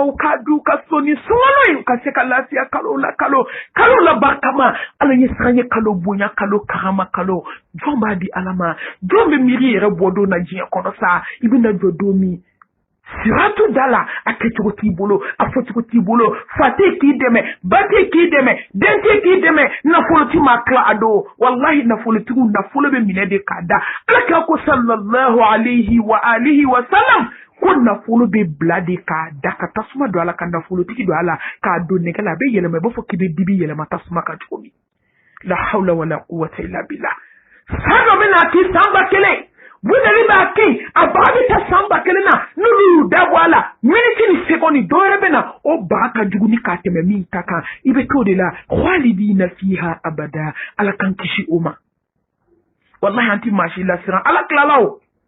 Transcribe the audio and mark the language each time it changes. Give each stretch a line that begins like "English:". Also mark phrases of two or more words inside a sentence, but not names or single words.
Bambara: u ka du ka so ni sunkalo ye u ka se ka lafiya kalo la barikama ala ye siran ye kalo bonya kalo karama kalo jɔn b'a di ala ma jɔn bɛ miiri yɛrɛ bɔ don na diɲɛ kɔnɔ sa i bɛna jɔ don min siratu dala a kɛcogo t'i bolo a fɔcogo t'i bolo fa tɛ k'i dɛmɛ ba tɛ k'i dɛmɛ den tɛ k'i dɛmɛ nafolotigi ma tila a don wallahi nafolotigiw nafolo bɛ minɛ de k'a da ala k'a ko sallallahu
Arabic: عليه وعلى آله وسلم
Bambara: ko nafolo bɛ bila de k'a da ka tasuma don a la ka nafolotigi don a la k'a don nɛgɛ la a bɛ yɛlɛma i b'a fɔ k'i bɛ dibi yɛlɛma tasuma kan cogo min la
Arabic: حول ولا قوة إلا بالله
Bambara: san dɔ bɛ na k'i san ba kelen Bunali b'a kɛ a baga bɛ taa san 1000 na n'olu y'u dabɔ a la miniti ni sekondi dɔ wɛrɛ bɛ na o baga ka jugu ni k'a tɛmɛ min ta kan i bɛ t'o de la
Arabic: خالدين فيها أبدا
Bambara: ala k'an kisi o ma wallahi an ti maa si lasiran ala tilala o